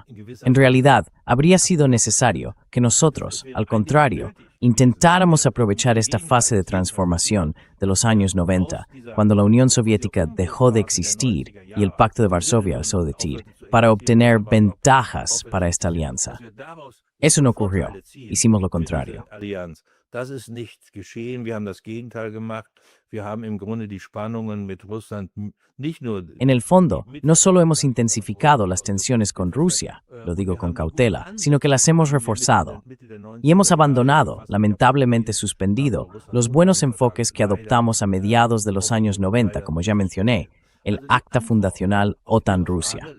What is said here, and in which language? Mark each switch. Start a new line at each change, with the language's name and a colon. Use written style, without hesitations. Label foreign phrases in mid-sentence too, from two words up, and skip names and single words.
Spanish: En realidad, habría sido necesario que nosotros, al contrario, intentáramos aprovechar esta fase de transformación de los años 90, cuando la Unión Soviética dejó de existir y el Pacto de Varsovia dejó de existir, para obtener ventajas para esta alianza. Eso no ocurrió. Hicimos lo contrario.
German: Das ist nicht geschehen. Wir haben das Gegenteil gemacht. Wir haben im Grunde die Spannungen mit Russland nicht nur.
Spanish: En el fondo, no solo hemos intensificado las tensiones con Rusia, lo digo con cautela, sino que las hemos reforzado. Y hemos abandonado, lamentablemente suspendido, los buenos enfoques que adoptamos a mediados de los años 90, como ya mencioné, el acta fundacional OTAN-Rusia.